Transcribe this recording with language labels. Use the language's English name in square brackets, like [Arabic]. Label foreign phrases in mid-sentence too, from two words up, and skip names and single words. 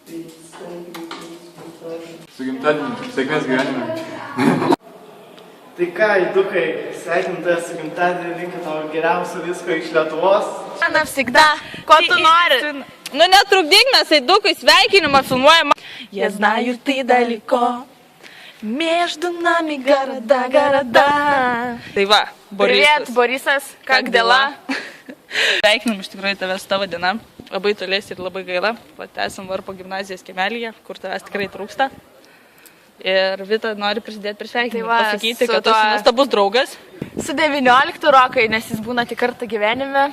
[Lithuanian] Su gimtadieniu, sėkmės gyvenime. Tai ką, Eidukai, sveikinu tave su gimtadieniu, linkiu tau geriausio visko iš Lietuvos. Навсегда. Ko tu nori? Nu netrukdyk, mes Eidukui sveikinimą filmuojam. [Russian] Я знаю, ты далеко. Между нами города. [Lithuanian] Tai va, Borisas. [Russian] Привет, Borisas. Как dėla? [Lithuanian] Sveikinam iš tikrųjų tavęs tavo diena. Labai tolės ir labai gaila. Esam Varpo gimnazijos kiemelyje, kur tavęs tikrai trūksta. Ir Vita nori prisidėti prie sveikinimų. Pasakyti, kad tu esi nuostabus draugas. Su 19 Rokai, nes jis būna tik kartą gyvenime.